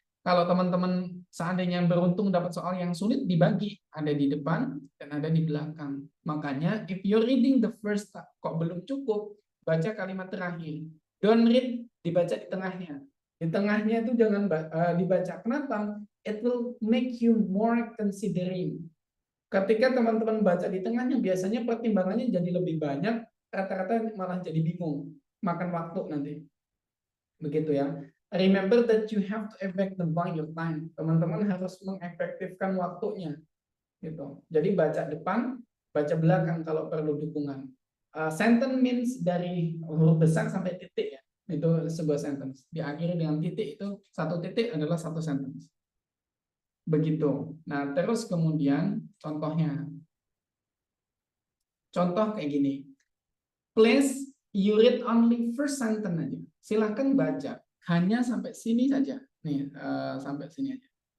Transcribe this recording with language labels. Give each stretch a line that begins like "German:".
Indonesian: Kalau teman-teman seandainya beruntung dapat soal yang sulit dibagi, ada di depan dan ada di belakang. Makanya
English: if you're reading the first
Indonesian: kok belum cukup, baca kalimat terakhir.
English: Don't read
Indonesian: dibaca di tengahnya. Di tengahnya itu jangan dibaca. Kenapa?
English: It will make you more considering.
Indonesian: Ketika teman-teman baca di tengahnya, biasanya pertimbangannya jadi lebih banyak, rata-rata malah jadi bingung, makan waktu nanti. Begitu ya.
English: Remember that you have to effectify your time.
Indonesian: Teman-teman harus mengefektifkan waktunya. Gitu. Jadi baca depan, baca belakang kalau perlu dukungan. Sentence means dari huruf besar sampai titik ya. Itu sebuah sentence. Diakhiri dengan titik itu satu titik adalah satu sentence. Begitu. Nah, terus kemudian contohnya. Contoh kayak gini.
English: Please you read only first sentence aja. Silahkan baca.
Indonesian: Hanya sampai sini saja. Nih, sampai sini aja.